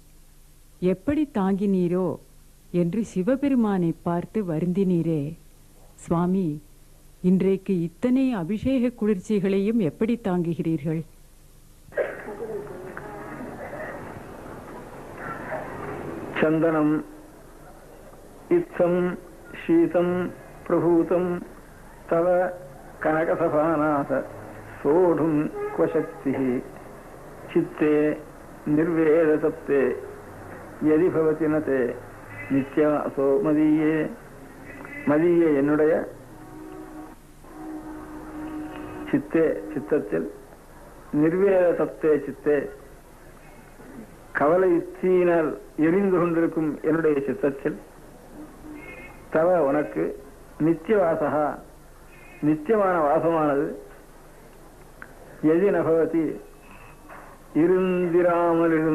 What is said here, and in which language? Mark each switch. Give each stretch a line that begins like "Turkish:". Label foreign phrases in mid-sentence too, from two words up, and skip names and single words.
Tamil: எப்படி தாங்கினீரோ என்று சிவபெருமானை பார்த்து வருந்தினீரே சுவாமி, இன்றைக்கு இத்தனை அபிஷேக குளிர்ச்சிகளையும் எப்படி தாங்குகிறீர்கள்?
Sanskrit: चन्दनं इत्थं शीतं प्रभूतं तव कनकसभानाथ सोढुं क्व शक्तिः चित्ते निर्वेदतप्ते यदि भवति न ते नित्यवासो मदीये मदीये என்னுடைய
Tamil: சித்தே சித்தத்தில்
Sanskrit: निर्वेदतप्ते चित्ते
Tamil: கவலை தீயினால் எரிந்து கொண்டிருக்கும் என்னுடைய சித்தத்தில் தவ உனக்கு நித்தியவாசகா நித்தியமான வாசமானது
Sanskrit: यदि न भवति
Tamil: இருந்திராமல்